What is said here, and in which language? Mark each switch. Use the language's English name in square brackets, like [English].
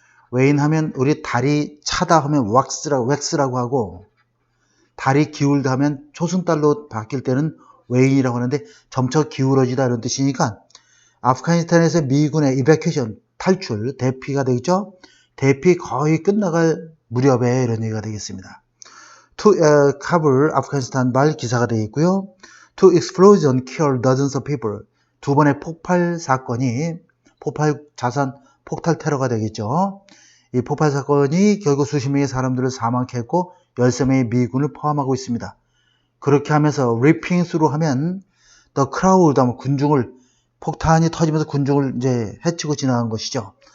[Korean] wane 하면 우리 다리 차다 하면 왁스라고 하고, 다리 기울다 하면 초승달로 바뀔 때는 wane이라고 하는데 점차 기울어지다 이런 뜻이니까, 아프가니스탄에서 미군의 이베큐션 탈출 대피가 되겠죠. 대피 거의 끝나갈 무렵에 이런 얘기가 되겠습니다. 카불 아프가니스탄 말 기사가 되어 있고요. [English] Two explosion killed dozens of people. [Korean] 두 번의 폭발 사건이 폭탄 테러가 되겠죠. 이 폭발 사건이 결국 수십 명의 사람들을 사망케 했고 13명의 미군을 포함하고 있습니다. 그렇게 하면서 ripping through 하면 the crowd 하면 군중을, 폭탄이 터지면서 군중을 이제 해치고 지나간 것이죠.